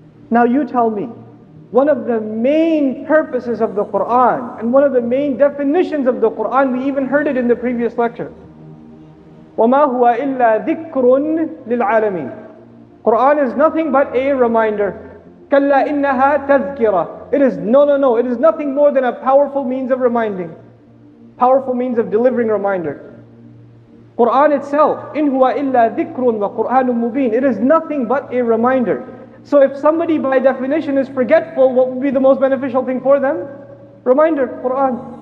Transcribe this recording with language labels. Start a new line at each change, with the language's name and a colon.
English: Now you tell me, one of the main purposes of the Quran and one of the main definitions of the Quran, we even heard it in the previous lecture.
Arabic: وَمَا هُوَ إِلَّا ذِكْرٌ لِلْعَالَمِينَ.
English: Quran is nothing but a reminder.
Arabic: كَلَّا إِنَّهَا تَذْكِرَةٌ.
English: It is nothing more than a powerful means of reminding. Powerful means of delivering reminder. Quran itself,
Arabic: إِنْ هُوَ إِلَّا ذِكْرٌ وَقُرْآنٌ مُبِينٌ.
English: It is nothing but a reminder. So if somebody by definition is forgetful, what would be the most beneficial thing for them? Reminder, Quran.